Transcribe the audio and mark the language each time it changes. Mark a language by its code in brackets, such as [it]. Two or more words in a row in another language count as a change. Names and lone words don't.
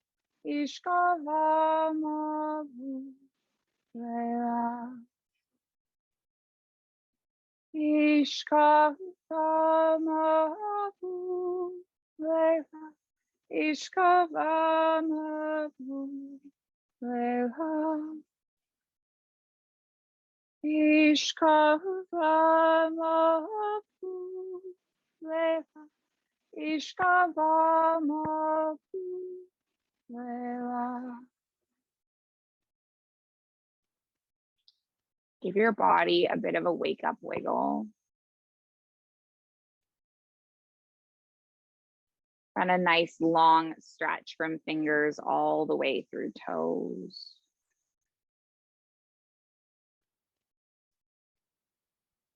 [en] Ishkavamapu leva, Ishkavamapu leva, Ishkavamapu leva, Ishkavamapu leva, Ishkavamapu leva. Give your body a bit of a wake up wiggle. Run a nice long stretch from fingers all the way through toes.